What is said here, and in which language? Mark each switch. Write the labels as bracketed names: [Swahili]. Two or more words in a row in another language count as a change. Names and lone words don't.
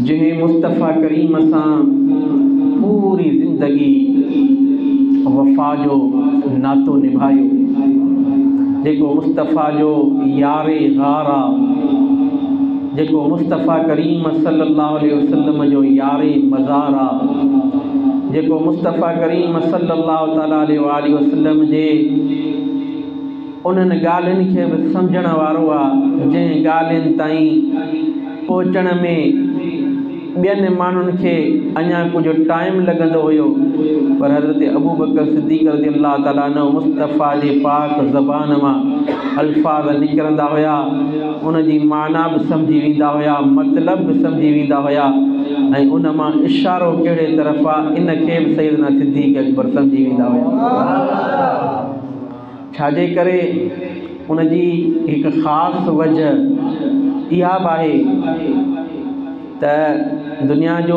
[Sindhi] जंहिं मुस्तफ़ा करीम सां पूरी ज़िंदगी वफ़ा जो नातो निभायो, जेको मुस्तफ़ा जो यारे गार आहे, जेको मुस्तफ़ा करीम [Arabic] صلى الله عليه وسلم [Sindhi] जो यारे मज़ार आहे, जेको मुस्तफ़ा करीम [Arabic] صلى الله تعالى عليه وسلم [Sindhi] जे उन्हनि ॻाल्हियुनि खे बि सम्झण वारो आहे जंहिं ॻाल्हियुनि ताईं पहुचण में ॿियनि माण्हुनि खे अञा कुझु टाइम लॻंदो हुयो, पर हज़रत अबू बकर सिद्दीक़ [Arabic] رضي الله تعالى عنه [Sindhi] मुस्तफ़ा जे पाक ज़बान मां अल्फाज़ निकिरंदा हुया, उन जी माना बि सम्झी वेंदा हुया, मतिलब बि सम्झी वेंदा हुया ऐं उन मां इशारो कहिड़े तरफ़ आहे इन खे बि सैयदना सिद्दीक़ अकबर सम्झी वेंदा हुया। छाजे करे उन जी हिकु ख़ासि वजह इहा बि आहे त दुनिया जो